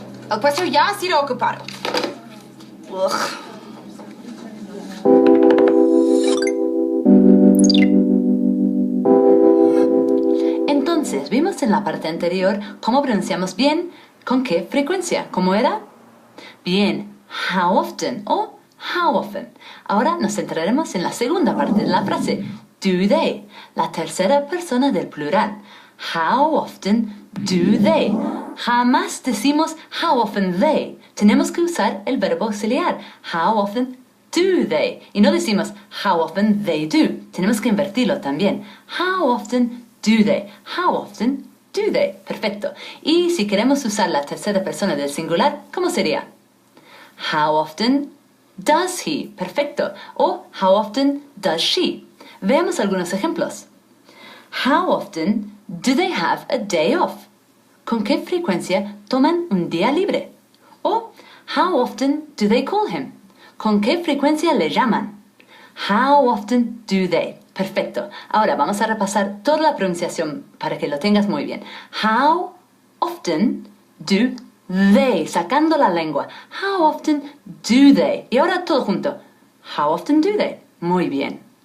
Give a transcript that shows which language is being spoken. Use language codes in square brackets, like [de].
[es] El puesto ya ha sido ocupado. Ugh. Entonces, vimos en la parte anterior cómo pronunciamos bien con qué frecuencia. ¿Cómo era? Bien, how often o how often. Ahora nos centraremos en la segunda parte de la frase, [en] do they, [es] la tercera persona del plural. [en] How often do they? [es] Jamás decimos [en] how often they. [es] Tenemos que usar el verbo auxiliar. [en] How often do they? [es] Y no decimos how often they do. Tenemos que invertirlo también. [en] How often do they? How often do they? [es] Perfecto. Y si queremos usar la tercera persona del singular, ¿cómo sería? [en] How often does he? Perfecto. O how often does she? [es] Veamos algunos ejemplos. [en] How often do they have a day off? [es] ¿Con qué frecuencia toman un día libre? [en] O how often do they call him? [es] ¿Con qué frecuencia le llaman? [en] How often do they? [es] Perfecto. Ahora vamos a repasar toda la pronunciación para que lo tengas muy bien. [en] How often do they? [es] Sacando la lengua. [en] How often do they? [es] Y ahora todo junto. [en] How often do they? [es] Muy bien.